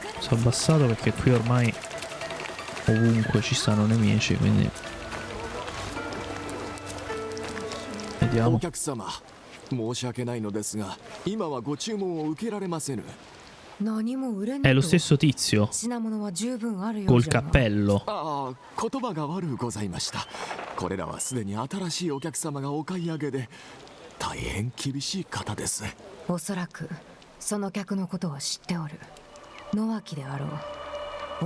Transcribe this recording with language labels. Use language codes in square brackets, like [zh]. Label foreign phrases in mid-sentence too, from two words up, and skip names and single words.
[it] abbastanza abbassato perché qui ormai ovunque ci stanno nemici, quindi vediamo. [ja] お客様、申し訳ないのですが、今はご注文を受けられませぬ。何も売れ [it] È [ja] ない [it] lo [ja] と [it] stesso tizio [ja] 品物は十分あるよう [it] col [ja] じゃが [it] cappello. [ja] ああ、言葉が悪うございました。これらはすでに新しいお客様がお買い上げで、大変厳しい方です。おそらくその客のことは知っておる。野脇であろう。